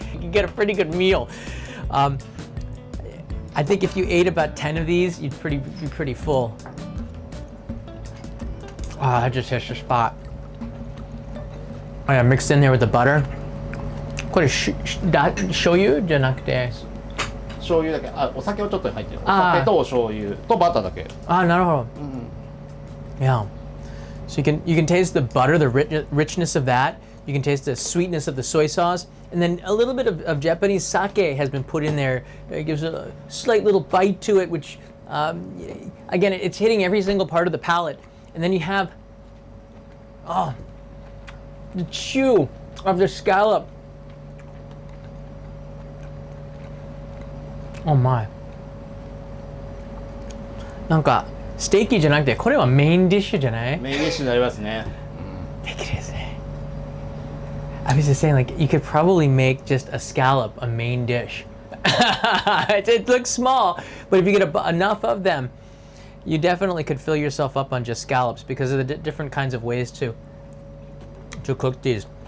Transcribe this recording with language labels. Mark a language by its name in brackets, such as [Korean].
[English] You can get a pretty good meal. I think if you ate about 10 of these, you'd be pretty full. That just hits the spot. Oh yeah, mixed in there with the butter. [Japanese] これ醤油じゃなくて。醤油だけ、お酒をちょっと入ってる。お酒とお醤油とバターだけ。なるほど。 [English] Yeah. So you can taste the butter, the richness of that. You can taste the sweetness of the soy sauce. And then a little bit of Japanese sake has been put in there. It gives a slight little bite to it, which, again, it's hitting every single part of the palate. And then you have, the chew of the scallop. Oh my. [Japanese] なんかステーキじゃなくてこれはメインディッシュじゃない？メインディッシュになりますね。 [English] It is. I was just saying, like, you could probably make just a scallop a main dish. It looks small, but if you get enough of them, you definitely could fill yourself up on just scallops because of the different kinds of ways to cook these.